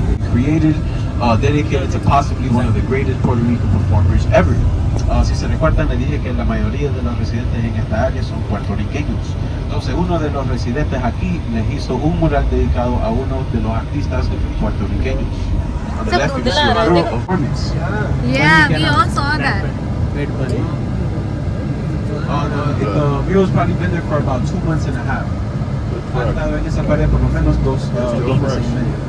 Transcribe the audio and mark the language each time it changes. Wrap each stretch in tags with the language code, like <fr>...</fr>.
<en>Created, dedicated to possibly one of the greatest Puerto Rican performers ever.</en> <es>Si se recuerdan, le dije que la mayoría de los residentes en esta área son puertorriqueños. Entonces, uno de los residentes aquí les hizo un mural dedicado a uno de los artistas puertorriqueños.</es> <en>On the left, you can see a mural of performance. Yeah, we all saw that. The mural's probably been there for about 2 months and a half.</en> <es>Ha estado en esa pared por lo menos dos meses y medio.</es>